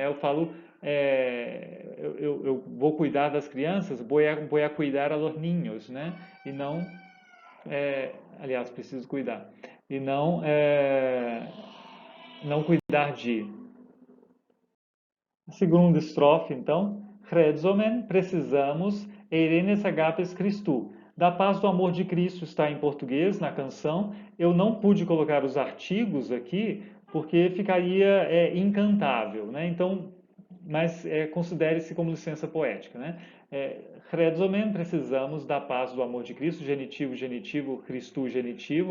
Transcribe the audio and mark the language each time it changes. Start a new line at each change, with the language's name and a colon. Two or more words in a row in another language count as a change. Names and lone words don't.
Portuguese: Eu falo, eu vou cuidar das crianças, vou
Spanish: a cuidar a los niños,
Portuguese: né? E não, aliás, preciso cuidar. E não cuidar de. Segunda estrofe, então. Chredzomen, precisamos,
Greek: ειρήνης αγάπης Χριστού.
Portuguese: Da paz do amor de Cristo está em português na canção. Eu não pude colocar os artigos aqui porque ficaria incantável, né? Então, mas considere-se como licença poética, né? Chredzomen, precisamos da paz do amor de Cristo, genitivo, genitivo, Christu, genitivo.